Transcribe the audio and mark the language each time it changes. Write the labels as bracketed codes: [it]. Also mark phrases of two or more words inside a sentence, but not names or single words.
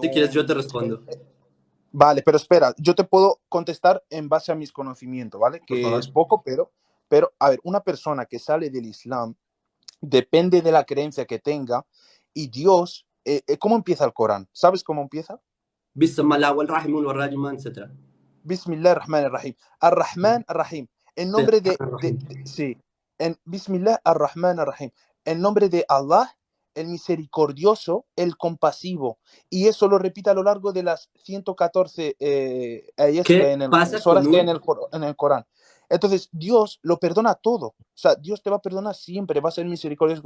[es] Si quieres, yo te un... respondo, Vale, pero espera, yo te puedo contestar en base a mis conocimientos, ¿vale? por Que es favor. poco, a ver, una persona que sale del Islam depende de la creencia que tenga y Dios, ¿cómo empieza el Corán? ¿Sabes cómo empieza? [ar] بسم الله وال رحيمن وال رجمان, etc. بسم الله الرحمن الرحيم. الرحمن الرحيم. [es] En Sí, nombre sí, en [ar] بسم الله الرحمن الرحيم. [es] En nombre de Allah, el misericordioso, el compasivo. Y eso lo repite a lo largo de las 114 ¿Qué pasa con soras que hay un... en el Corán. Entonces, Dios lo perdona todo. O sea, Dios te va a perdonar siempre, va a ser misericordioso.